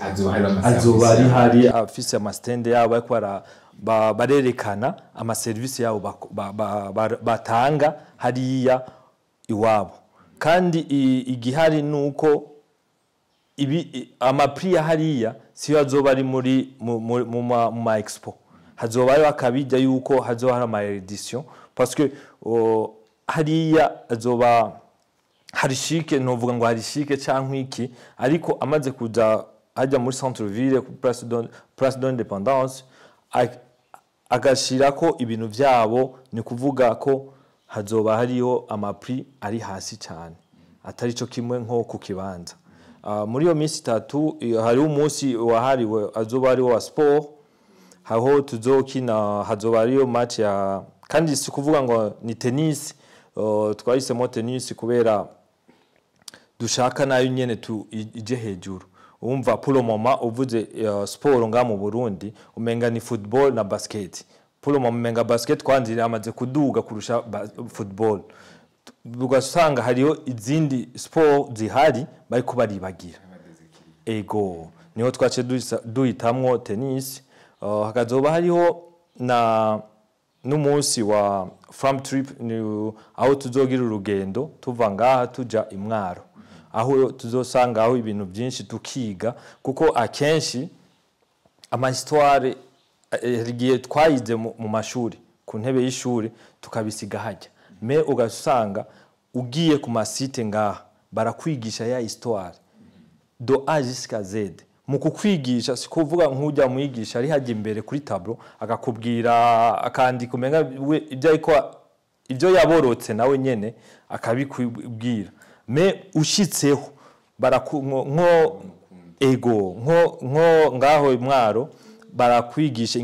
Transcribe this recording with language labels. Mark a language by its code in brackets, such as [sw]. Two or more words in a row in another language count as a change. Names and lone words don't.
[rn] azoba hari afise ama stand yabo ariko barerekana ama service yabo batanga hariya iwabo kandi igihari nuko ibi ama prix hariya siyo azoba ari muri mu expo hazoba ari akabijya yuko hazoba hari ama edition [fr] parce que [rn] hariya azoba hari chic novuga ngo hari chic cyangwa iki ariko amaze kuja hajya muri [fr] centre ville [rn] ku Place de l'Indépendance agashira ko ibintu byabo ni kuvuga ko hazoba hariyo ama prix ari hasi cyane atari cyo kimwe nko ku kibanza muri yo misi 3 hari umunsi wahariwe azoba ari wa sport aho tuzokina hazoba ariyo match ya kandi si kuvuga ngo ni tennis twahisemo tennis kubera dushaka nayo nyene tu ije hejuru umva [fr] pour le moment [rn] uvuze sport nga mu Burundi umenga ni football na basket [fr] pour le moment [rn] umenga basket kwandira amaze kuduga kurusha football ugasanga hariyo izindi sport zihari bari kubaribagira ego niho twace duhitamwo tennis hakazoba hariho na n'umunsi wa [en] farm trip [rn] aho tuzogira urugendo tuva ngaha tuja imwaro aho tuzosanga aho ibintu byinshi tukiga kuko akenshi ama histoire rigiye twayize mu mashuri ku ntebe y'ishuri tukabisiga hajya me ugasanga ugiye ku masite ngaha barakwigisha ya histoire do [fr] A jusqu'à Z [rn] mu kukwigisha sikuvuga nk'ujya mwigisha ari hajya imbere kuri tableau akakubwira akandika umenga ibyo yaborotse nawe nyene akabikubwira me ushitseho nko ego nko ngaho imwaro barakwigisha